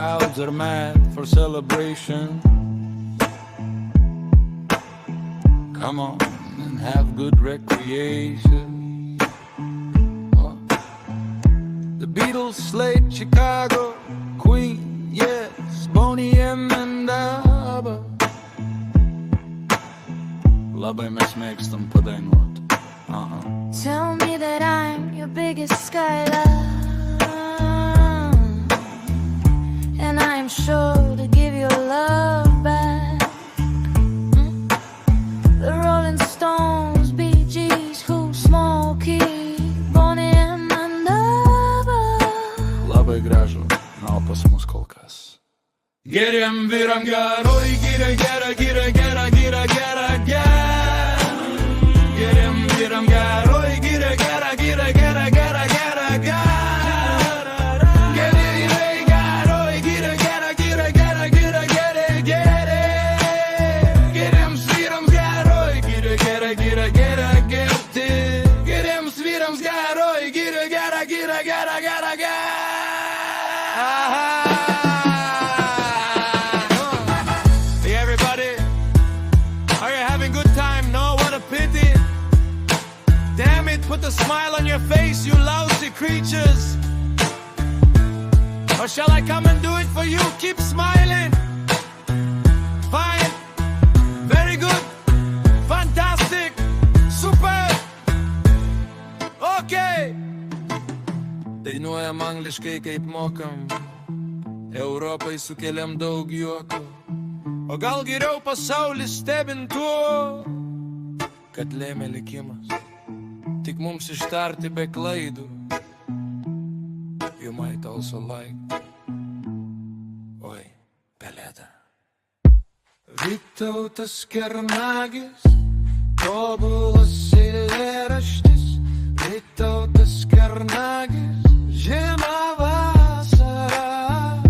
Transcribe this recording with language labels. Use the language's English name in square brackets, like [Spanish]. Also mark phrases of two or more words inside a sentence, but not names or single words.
[English] gods are mad for celebration. Come on and have good recreation. Oh. The Beatles, Slade, Chicago, Queen, yes, Boney M and ABBA. [Lithuanian] Labai mes mėgstam padainuot. [English] Tell me that I'm your biggest skylove, and I'm sure to give your love back. The Rolling Stones, Bee Gees, Who, Smokey, Boney M and ABBA. [Lithuanian] Labai gražu, na o pas mus kol kas. Geriem vyram geroj, gira, gera, gira, gera, gira, gera, gera. Geriem vyram geroj, gira, gera, gira, gera, gera, gera, gera. Geriem geroj, gira, gera, gira, gera, gira, gera, gera. Geriem vyram geroj, gira, gera, gira, gera, gerti. Geriem vyram geroj, gira, gera, gira, gera, gera, gera. [English] Put a smile on your face, you lousy creatures. Or shall I come and do it for you? Keep smiling. Fine. Very good. Fantastic. Super. Okay. [Lithuanian] Dainuojam angliškai kaip mokam. Europai sukeliam daug juoko. O gal geriau pasaulis stebint tuo, kad lėmė likimas. Tik mums ištarti be klaidų. [English] You might also like. [Lithuanian] Oi, pelėda. Vytautas Kernagis, tobulas eilėraštis. Vytautas Kernagis, žiema vasara.